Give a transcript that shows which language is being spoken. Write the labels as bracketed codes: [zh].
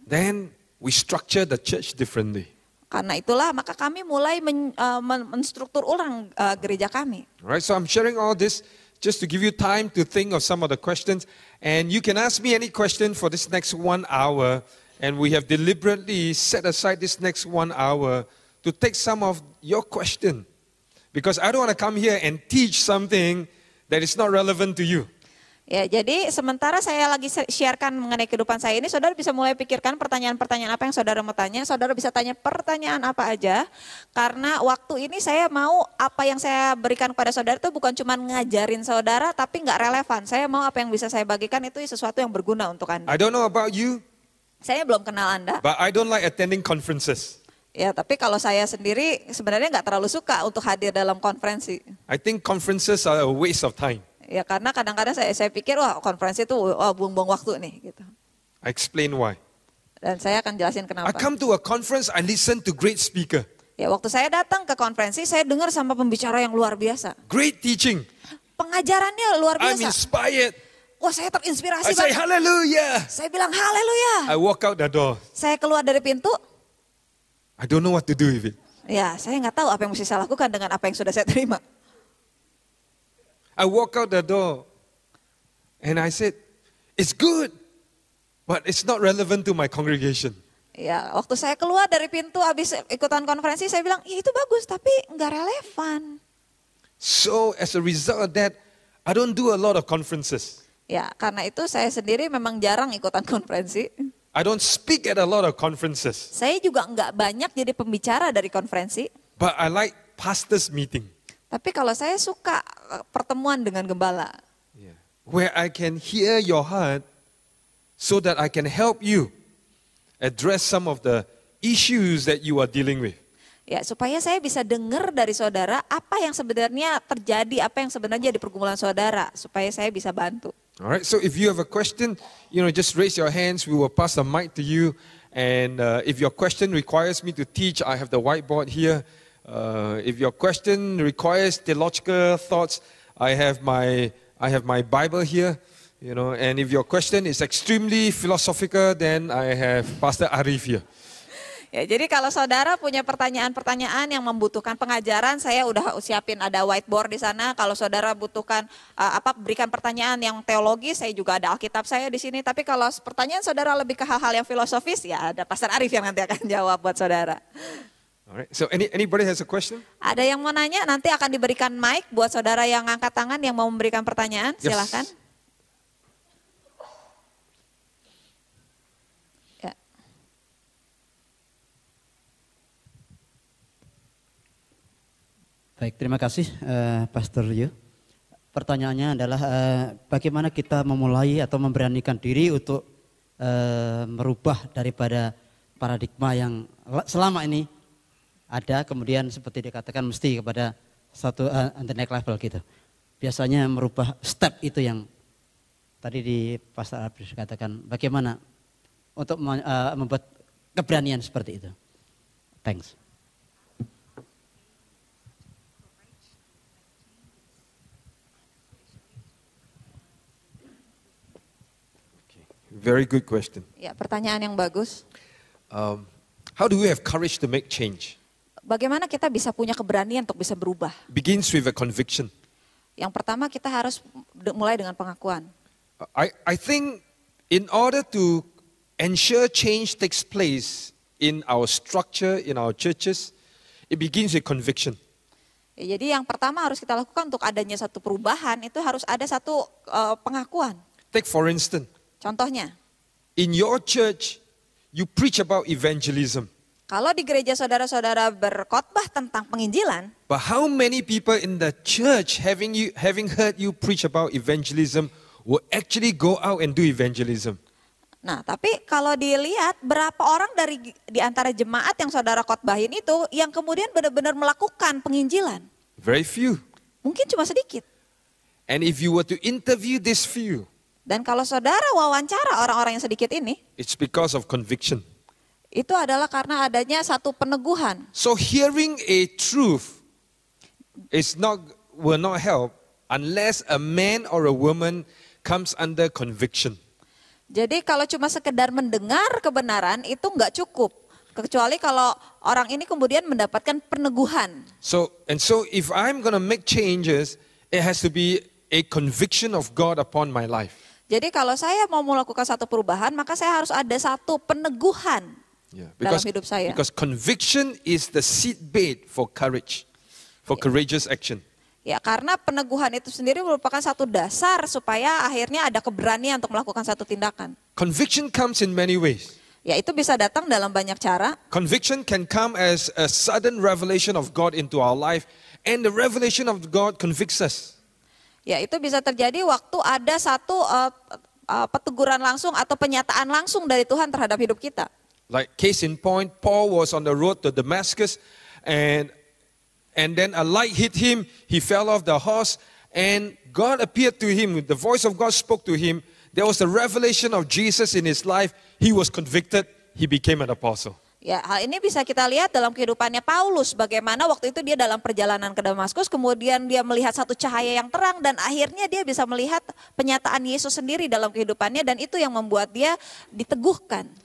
[en] Then we structure the church differently. [id] Karena itulah maka kami mulai menstruktur ulang gereja kami. [en] Alright, so I'm sharing all this just to give you time to think of some of the questions. And you can ask me any question for this next 1 hour. And we have deliberately set aside this next 1 hour to take some of your question. Because I don't want to come here and teach something that is not relevant to you. [id] Ya, jadi sementara saya lagi sharekan mengenai kehidupan saya ini, saudara bisa mulai pikirkan pertanyaan-pertanyaan apa yang saudara mau tanya. Saudara bisa tanya pertanyaan apa aja, karena waktu ini saya mau apa yang saya berikan kepada saudara itu bukan cuma ngajarin saudara, tapi nggak relevan. Saya mau apa yang bisa saya bagikan itu sesuatu yang berguna untuk Anda. [en] I don't know about you, [id] Saya belum kenal Anda, [en] but I don't like attending conferences. [id] ya tapi kalau saya sendiri sebenarnya nggak terlalu suka untuk hadir dalam konferensi. [en] I think conferences are a waste of time. [id] Ya karena kadang-kadang saya pikir wah konferensi itu buang-buang waktu nih gitu. [en] I explain why. [id] Dan saya akan jelasin [en] I [id] kenapa. [en] come to a conference, I listen to great speaker. [id] Ya waktu saya datang ke konferensi saya dengar sama pembicara yang luar biasa. [en] Great teaching. [id] Pengajarannya luar [en] I'm [id] biasa. [en] inspired. [id] Wah saya terinspirasi [en] I say [id] banget. [en] hallelujah. [id] Saya bilang haleluya. [en] I walk out the door. [id] Saya keluar dari pintu. [en] I don't know what to do with it. [id] Ya saya nggak tahu apa yang mesti saya lakukan dengan apa yang sudah saya terima. [en] I walk out the door and I said, it's good, but it's not relevant to my congregation. [id] Ya waktu saya keluar dari pintu habis ikutan konferensi saya bilang ya itu bagus tapi nggak relevan. [en] So as a result of that, I don't do a lot of conferences. [id] Ya karena itu saya sendiri memang jarang ikutan konferensi. [en] I don't speak at a lot of conferences, [id] Saya juga nggak banyak jadi pembicara dari konferensi. [en] but I like pastors' meeting. [id] Tapi kalau saya suka pertemuan dengan gembala. [en] Where I can hear your heart so that I can help you address some of the issues that you are dealing with. [id] Ya, supaya saya bisa dengar dari saudara apa yang sebenarnya terjadi, apa yang sebenarnya di pergumulan saudara, supaya saya bisa bantu. [en] All right, so if you have a question, just raise your hands. We will pass the mic to you. And if your question requires me to teach, I have the whiteboard here. If your question requires theological thoughts, I have my Bible here. And if your question is extremely philosophical, then I have Pastor Arif here. [id] Ya, jadi kalau saudara punya pertanyaan-pertanyaan yang membutuhkan pengajaran, saya udah siapin ada whiteboard di sana. Kalau saudara butuhkan berikan pertanyaan yang teologis, saya juga ada Alkitab saya di sini. Tapi kalau pertanyaan saudara lebih ke hal-hal yang filosofis, ya ada Pastor Arif yang nanti akan jawab buat saudara. [en] Alright. So anybody has a question? [id] Ada yang mau nanya, nanti akan diberikan mic buat saudara yang angkat tangan yang mau memberikan pertanyaan, [en] Yes. [id] silakan. Ya. Baik, terima kasih Pastor Yu. Pertanyaannya adalah bagaimana kita memulai atau memberanikan diri untuk merubah daripada paradigma yang selama ini ada, kemudian seperti dikatakan mesti kepada satu [en] the next level [id] gitu. Biasanya merubah step itu yang tadi di Pastor Abdus katakan, bagaimana untuk membuat keberanian seperti itu. [en] Thanks. Very good question. [id] Ya, pertanyaan yang bagus. [en] How do we have courage to make change? [id] Bagaimana kita bisa punya keberanian untuk bisa berubah? [en] Begins with a conviction. [id] Yang pertama kita harus mulai dengan pengakuan. [en] I think in order to ensure change takes place in our structure, in our churches, it begins with conviction. [id] Ya, jadi yang pertama harus kita lakukan untuk adanya satu perubahan itu harus ada satu pengakuan. [en] Take for instance, [id] Contohnya, [en] in your church, you preach about evangelism. [id] kalau di gereja saudara-saudara berkhotbah tentang penginjilan, [en] But how many people in the church having heard you preach about evangelism will actually go out and do evangelism? [id] nah tapi kalau dilihat berapa orang di antara jemaat yang saudara khotbahin itu yang kemudian benar-benar melakukan penginjilan? [en] Very few. [id] Mungkin cuma sedikit. [en] And if you were to interview this few, [id] Dan kalau saudara wawancara orang-orang yang sedikit ini, [en] it's because of conviction. [id] itu adalah karena adanya satu peneguhan. [en] So hearing a truth will not help unless a man or a woman comes under conviction. [id] Jadi kalau cuma sekedar mendengar kebenaran itu nggak cukup. Kecuali kalau orang ini kemudian mendapatkan peneguhan. [en] So if I'm going to make changes, it has to be a conviction of God upon my life. [id] Jadi kalau saya mau melakukan satu perubahan, maka saya harus ada satu peneguhan dalam hidup saya. [en] Because conviction is the seedbed for courage, for courageous action. [id] Ya, karena peneguhan itu sendiri merupakan satu dasar supaya akhirnya ada keberanian untuk melakukan satu tindakan. [en] Conviction comes in many ways. [id] Ya, itu bisa datang dalam banyak cara. [en] Conviction can come as a sudden revelation of God into our life, and the revelation of God convicts us. [id] Ya, itu bisa terjadi waktu ada satu peteguran langsung atau penyataan langsung dari Tuhan terhadap hidup kita. [en] Like case in point, Paul was on the road to Damascus, and then a light hit him. He fell off the horse, and God appeared to him. The voice of God spoke to him. There was a revelation of Jesus in his life. He was convicted. He became an apostle. [id] Ya, hal ini bisa kita lihat dalam kehidupannya Paulus. Bagaimana waktu itu dia dalam perjalanan ke Damaskus, kemudian dia melihat satu cahaya yang terang dan akhirnya dia bisa melihat penyataan Yesus sendiri dalam kehidupannya dan itu yang membuat dia diteguhkan.